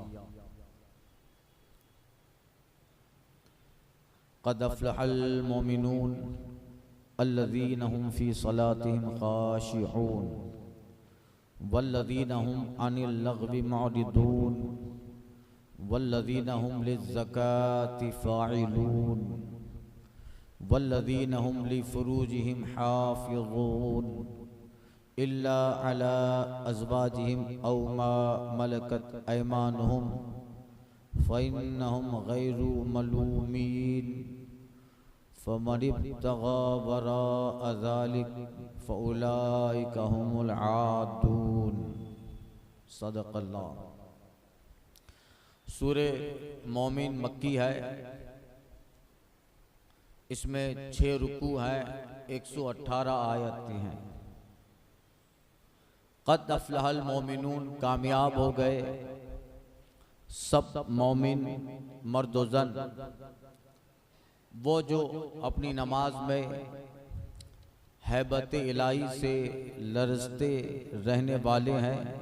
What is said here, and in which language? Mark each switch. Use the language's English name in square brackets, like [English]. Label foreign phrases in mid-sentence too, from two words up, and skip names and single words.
[Arabic] قد أفلح المؤمنون الذين هم في صلاتهم خاشعون والذين هم عن اللغو معرضون والذين هم للزكاة فاعلون والذين هم لفروجهم حافظون إلا على أزواجهم أو ما ملكت أيمانهم فإنهم غير ملومين فمن ابتغى وراء ذلك فأولئك هم العادون. [Urdu] صدق اللہ۔ سورۂ مومن مکی ہے. اس میں 6 رکوع ہیں، 118 آیتیں ہیں. [Arabic] قد أفلح المؤمنون, [Urdu] کامیاب ہو گئے سب مومن مرد و زن، وہ جو اپنی نماز میں ہیبت الٰہی سے لرزتے رہنے والے ہیں